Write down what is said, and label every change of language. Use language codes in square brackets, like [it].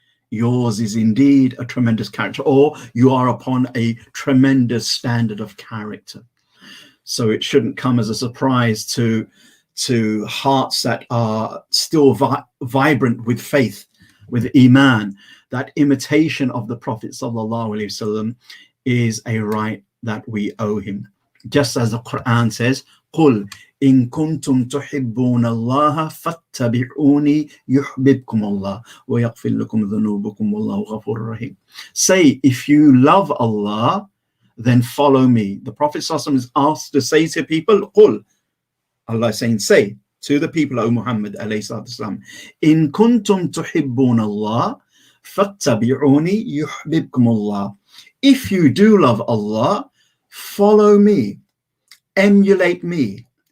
[en] Yours is indeed a tremendous character, or you are upon a tremendous standard of character. So it shouldn't come as a surprise to hearts that are still vibrant with faith, with iman, that imitation of the Prophet sallallahu alaihi wasallam is a right that we owe him. Just as the Quran says, [ar] قُلْ إِن كُنْتُمْ تُحِبُّونَ اللَّهَ فَاتَّبِعُونِي يُحْبِبْكُمُ اللَّهُ وَيَغْفِرْ لَكُمْ ذُنُوبَكُمْ وَاللَّهُ غَفُورٌ رَحِيمٌ. [en] Say, if you love Allah, then follow me. The Prophet ﷺ is asked to say to people, قُلْ, Allah is saying, say to the people, O Muhammad alayhi salatu wasalam, [ar] إِن كُنْتُمْ تُحِبُّونَ اللَّهَ فَاتَّبِعُونِي يُحْبِبْكُمُ اللَّهُ. [en] If you do love Allah, follow me, emulate me,